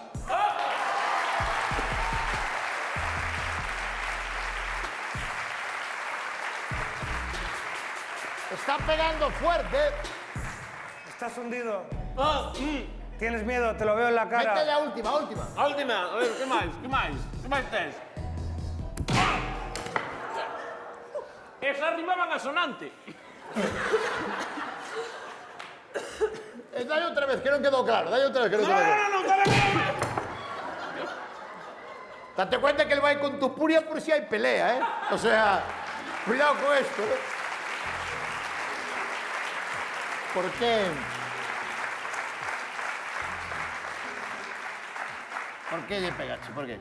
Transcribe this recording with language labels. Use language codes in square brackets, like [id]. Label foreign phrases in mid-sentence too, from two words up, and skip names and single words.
[es] Está pegando fuerte. Estás hundido. Tienes miedo, te lo veo en la cara. [gl] Métele a última. A última. A ver, que máis? Que máis tes? Esa rimaban a sonante. Dale outra vez, que non quedou claro. [es] No, dale. Date cuenta que él va con tupuria por si hay pelea, O sea, cuidado con esto, ¿Por qué? ¿Por qué le pegaste? ¿Por qué?